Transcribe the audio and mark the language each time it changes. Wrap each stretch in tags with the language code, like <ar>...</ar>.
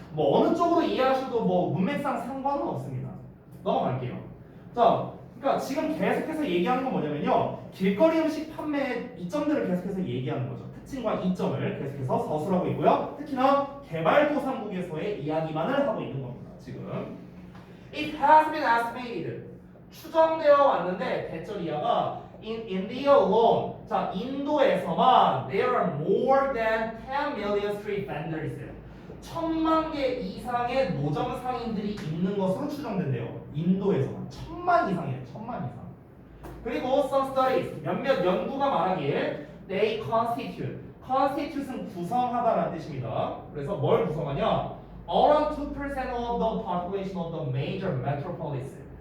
<ko>뭐 어느 쪽으로 이해하셔도 뭐 문맥상 상관은 없습니다. 넘어갈게요. 자, 그러니까 지금 계속해서 얘기하는 건 뭐냐면요. 길거리 음식 판매의 이점들을 계속해서 얘기하는 거죠. 특징과 이점을 계속해서 서술하고 있고요. 특히나 개발도상국에서의 이야기만을 하고 있는 겁니다. 지금</ko> <en>It has been estimated.</en> <ko>추정되어 왔는데 대절이야가</ko> <en>in India alone.</en> <ko>자, 인도에서만</ko> <en>there are more than 10 million street vendors.</en> <ko>1000만 개 이상의 노점 상인들이 있는 것으로 추정된대요. 인도에서만 1000만 이상이에요. 1000만 이상. 그리고</ko> <en>some studies</en> <ko>몇몇 연구가 말하기에</ko> <en>they constitute</en> <ko>은 구성하다라는 뜻입니다. 그래서 뭘 구성하냐?</ko> <en>Around 2% of the population of the major metropolis.</en>